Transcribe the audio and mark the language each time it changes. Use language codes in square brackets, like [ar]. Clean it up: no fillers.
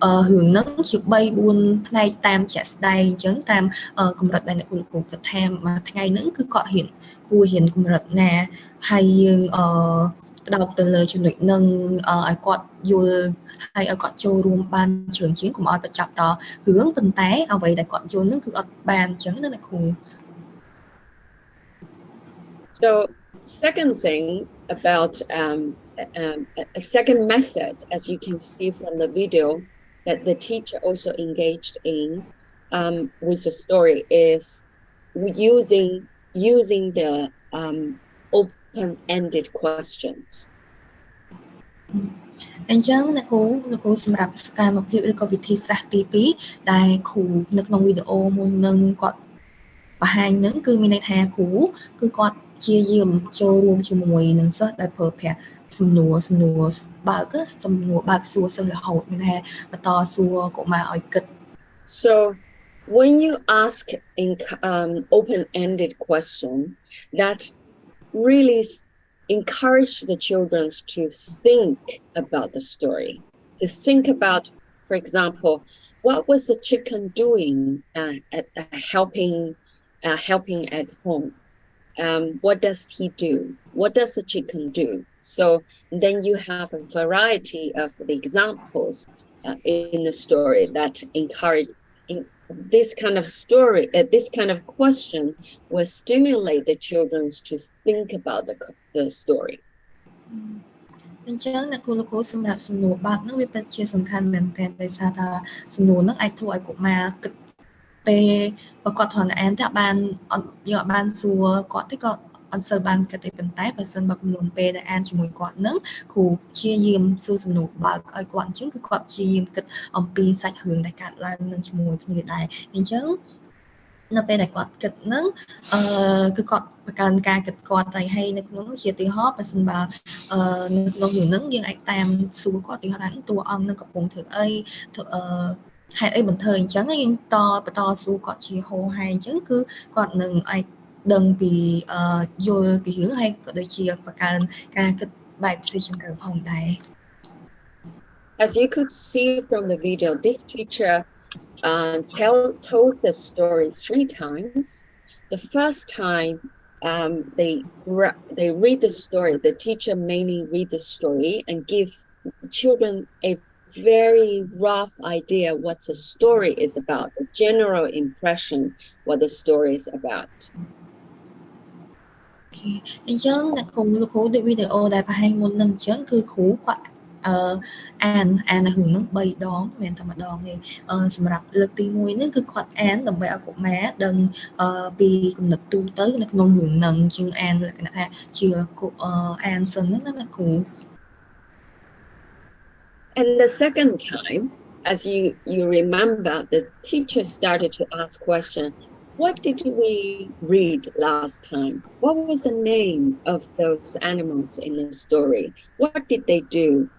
[km] រឿងហ្នឹងជា3 4ផ្នែកតាមជាក់ស្ដែងអញ្ចឹងតាមកម្រិតដែលអ្នកគ្រូគិតថាមួយថ្ងៃហ្នឹងគឺគាត់ហ៊ានកម្រិតណាហើយយើងផ្ដោតទៅលើចំណុចហ្នឹងឲ្យគាត់យល់ហើយឲ្យគាត់ចូលរួមបានច្រើនជាងកុំឲ្យបញ្ចប់តរឿងប៉ុន្តែអ្វីដែលគាត់យល់ហ្នឹងគឺអត់បានអញ្ចឹងណាអ្នកគ្រូ [en] So second thing about a second method, as you can see from the video, that the teacher also engaged in with the story is using the open-ended questions. [km] អញ្ចឹងអ្នកគ្រូសម្រាប់សកម្មភាពឬក៏វិធីសាស្ត្រទី2ដែលគ្រូនៅក្នុងវីដេអូមុននឹងគាត់បង្ហាញនឹងគឺមានន័យថាគ្រូគឺគាត់ព្យាយាមចូលរួមជាមួយនឹងសិស្សដែលប្រើប្រាស់សំណួរបើកសួរសិស្សរហូតមានន័យថាបន្តសួរកុមារឲ្យគិត [en] So when you ask in open-ended question, that really encourage the children to think about the story, to think about, for example, what was the chicken doing helping at home? What does he do? What does the chicken do? So then you have a variety of the examples in the story that encourage this kind of story, this kind of question will stimulate the children to think about the story. [km] អញ្ចឹងអ្នកគ្រូសម្រាប់សំណួរបើកនោះវាពិតជាសំខាន់មែនទែនដោយសារថាសំណួរនោះអាចធ្វើឲ្យកុមារគិតពេលបើគាត់គ្រាន់តែអានតែបានយើងអត់បានសួរគាត់ទេក៏អត់សូវបានគិតទេប៉ុន្តែបើសិនបើចំនួនពេលដែលអានជាមួយគាត់នឹងគ្រូព្យាយាមសួរសំណួរបើកឲ្យគាត់អញ្ចឹងគឺគាត់ព្យាយាមគិតអំពីសាច់រឿងដែលកើតឡើងនឹងជាមួយគ្នាដែរអញ្ចឹងនៅពេលដែលគាត់គិតនឹង គឺគាត់បង្កើនការគិតគាត់ហើយនៅក្នុងនោះជាឧទាហរណ៍បើសិនបើនៅក្នុងរឿងហ្នឹងយើងអាចតាមសួរគាត់ឧទាហរណ៍ថាតួអង្គនឹងកំពុងធ្វើអីហេតុអីបន្ថើអញ្ចឹងយើងបន្តសួរគាត់ជាហោហែអញ្ចឹងគឺគាត់នឹងអាចដឹងពីយល់ពីរឿងហើយក៏ដូចជាបង្កើនការគិតបែបស៊ីជម្រៅផងដែរ [en] As you could see from the video, this teacher told the story 3 times. The first time they read the story, the teacher mainly read the story and give the children a very rough idea what the story is about, the general impression what the story is about. [km] អញ្ចឹងអ្នកគ្រូដូចវីដេអូដែលបង្ហាញមុននឹងអញ្ចឹងគឺគ្រូគាត់អានរឿងហ្នឹង3ដងមិនមែនតែម្ដងទេសម្រាប់លើកទី1ហ្នឹងគឺគាត់អានដើម្បីឲ្យកុមារដឹងពីគំនិតទូទៅនៅក្នុងរឿងហ្នឹងជាងអានលក្ខណៈថាជាអានសិនហ្នឹងណាគ្រូ [en] And the second time, as you remember, the teacher started to ask questions. What did we read last time? What was the name of those animals in the story? What did they do?